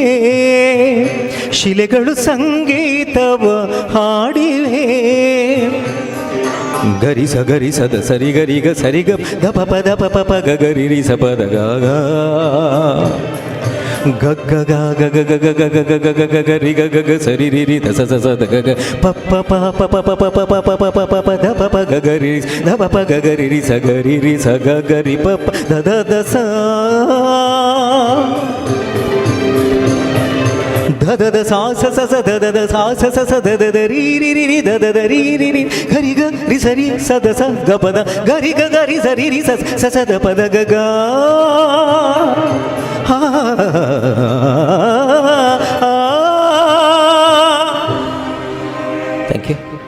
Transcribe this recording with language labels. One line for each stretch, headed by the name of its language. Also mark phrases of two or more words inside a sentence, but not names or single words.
Kannada: ಶಿಲೆಗಳು ಸಂಗೀತವ ಹಾಡಿವೆ. ಗರಿಸ ಗರಿಸದ ಸರಿ ಗರಿಗ ಸರಿಗ ದ ಪದ ಪ ಗರಿ ರಿ ಸ ಪದ ಗ ಗಗ್ಗ ಗ ಗ ಗ ಗ ಗ ಗ ಗ ಗ ಗ ಗ ರಿ ಗ ಗ ಗ ಸರಿ ರಿ ರಿ ದ ಸ ಸ ಸ ದ ಗ ಗ ಪ ಪ ಪ ಪ ಪ ಪ ಪ ಪ ಪ ಪ ಪ ಪ ಪ ದ ಪ ಪ ಗ ಗ ರಿ ದ ಪ ಪ ಗ ಗ ರಿ ರಿ ಸ ಗ ರಿ ರಿ ಸ ಗ ಗ ರಿ ಪ ಪ ದ ದ ದ ಸ ದ ದ ದ ಸಾ ಸ ಸ ಸ ದ ದ ದ ಸಾ ಸ ಸ ಸ ದ ದ ದ ರಿ ರಿ ರಿ ರಿ ದ ದ ದ ರಿ ರಿ ರಿ ಗರಿ ಗ ರಿ ಸರಿ ಸ ದ ಸ ಗ ಪ ದ ಗರಿ ಗ ಗ ರಿ ಸರಿ ರಿ ಸ ಸ ಸ ದ ಪ ದ ಗ ಗ
English: thank you.